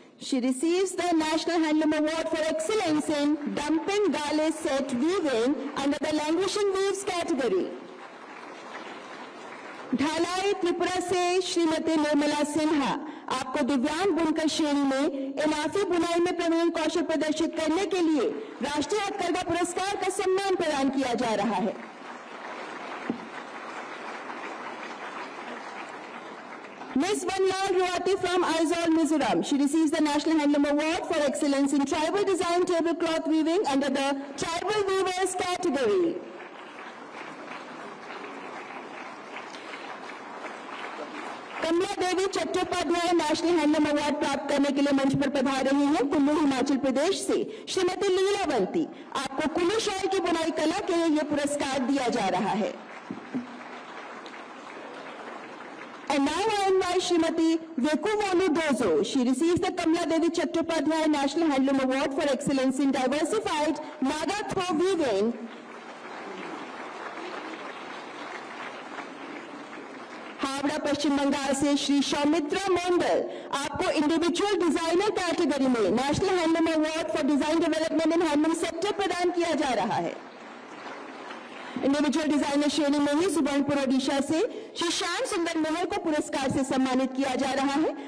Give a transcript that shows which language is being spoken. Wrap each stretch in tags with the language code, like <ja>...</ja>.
<en>She receives the National Handloom Award for Excellence in Dumping Gale Set Weaving under the Languishing Weaves category.</en> <hi>ढालाई त्रिपुरा से श्रीमती निर्मला सिन्हा, आपको दिव्यांग बुनकर श्रेणी में इनाफी बुनाई में प्रवीण कौशल प्रदर्शित करने के लिए राष्ट्रीय हथकरघा पुरस्कार का सम्मान प्रदान किया जा रहा है।</hi> <en>Ms. Vanlal Ruati from Aizawl, Mizoram. She receives the National Handloom Award for Excellence in Tribal Design Tablecloth Weaving under the Tribal Weavers category.</en> <hi>Kamala Devi Chattopadhyay national handloom award प्राप्त करने के लिए मंच पर पधार रही हैं। कुल्लू हिमाचल प्रदेश से श्रीमती लीलावंती, आपको कुल्लू शॉल की बुनाई कला के लिए यह पुरस्कार दिया जा रहा है।</hi> <en>And now I invite Shrimati Vekuvolu Dozo. She receives the Kamla Devi Chattopadhyay National Handloom Award for Excellence in Diversified Naga Throw Weaving.</en> <hi>Howrah पश्चिम बंगाल से श्री सौमित्रा मंडल, आपको इंडिविजुअल डिजाइनर कैटेगरी में</hi> <en>national handloom award for design development in handloom sector</en> <hi>प्रदान किया जा रहा है। Individual designer श्रेणी में ही सुबर्णपुर ओडिशा से श्री श्याम सुंदर मेहर को पुरस्कार से सम्मानित किया जा रहा है।</hi>